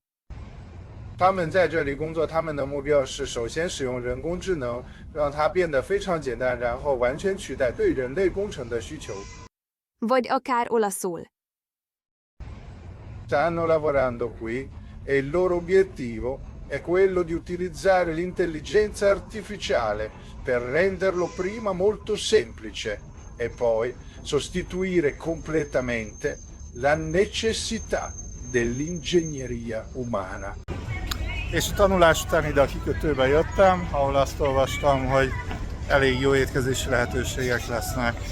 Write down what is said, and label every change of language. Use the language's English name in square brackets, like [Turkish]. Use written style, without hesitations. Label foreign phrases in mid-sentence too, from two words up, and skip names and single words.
[Chinese] 他们在这里工作，他们的目标是首先使用人工智能，让它变得非常简单，然后完全取代对人类工程的需求。 [Hungarian] Vagy akár olaszul. [Italian] Stanno lavorando qui e il loro obiettivo è quello di utilizzare l'intelligenza artificiale per renderlo prima molto semplice e poi sostituire completamente la necessità dell'ingegneria umana. [Hungarian] És a tanulás után ide a kikötőbe jöttem, ahol azt olvastam, hogy elég jó étkezési lehetőségek lesznek.